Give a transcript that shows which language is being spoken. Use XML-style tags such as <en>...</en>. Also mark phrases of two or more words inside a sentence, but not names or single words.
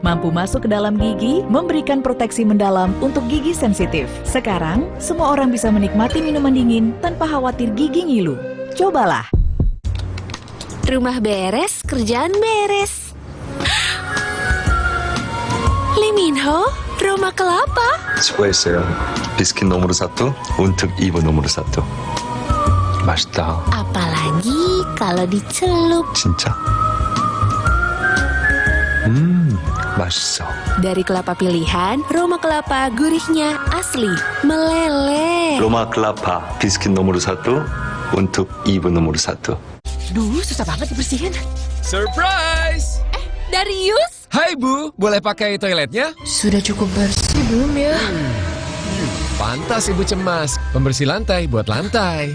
<id>Mampu masuk ke dalam gigi, memberikan proteksi mendalam untuk gigi sensitif. Sekarang, semua orang bisa menikmati minuman dingin tanpa khawatir gigi ngilu. Cobalah. Rumah beres, kerjaan beres. Lee Min-ho, Roma Kelapa. 수고했어요. 비스킷 nomor 1 untuk ibu nomor 1.</id> <ko>맛있다.</ko> <id>Apalagi kalau dicelup.</id> <ko>진짜? 맛있어.</ko> <id>Dari kelapa pilihan, Roma Kelapa gurihnya asli, meleleh. 로마 클라파 비스킷 nomor 1 untuk ibu nomor 1. Duh, susah banget dibersihin. Surprise! Darius? Hai Bu, boleh pakai toiletnya? Sudah cukup bersih belum ya? Pantas Ibu cemas. Pembersih lantai buat lantai.</id>